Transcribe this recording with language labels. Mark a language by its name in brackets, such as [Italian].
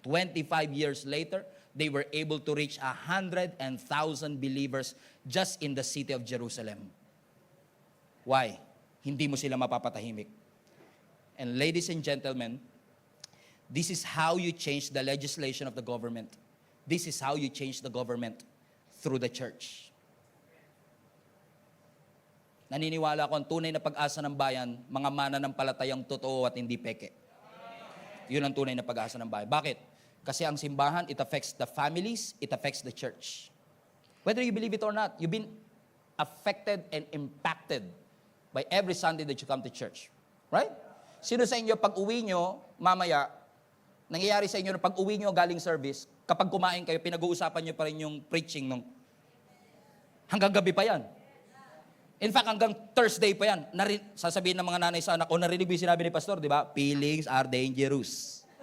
[English] 25 years later, they were able to reach 100,000 believers just in the city of Jerusalem. Why? [Filipino] Hindi mo sila mapapatahimik. [English] And ladies and gentlemen, this is how you change the legislation of the government. This is how you change the government through the church. [Filipino] Naniniwala ako ang tunay na pag-asa ng bayan, mga mananampalatayang totoo at hindi peke. Yun ang tunay na pag-asa ng bayan. Bakit? Kasi ang simbahan, [English] it affects the families, it affects the church. Whether you believe it or not, you've been affected and impacted by every Sunday that you come to church. [Filipino] Right? Sino sa inyo, pag uwi nyo, mamaya, nangyayari sa inyo na pag uwi nyo galing service, kapag kumain kayo, pinag-uusapan nyo pa rin yung preaching nung hanggang gabi pa yan. In fact, hanggang Thursday pa yan. Sasabihin ng mga nanay sa anak, narinig mo yung sinabi ni Pastor, di ba? [English] Feelings are dangerous.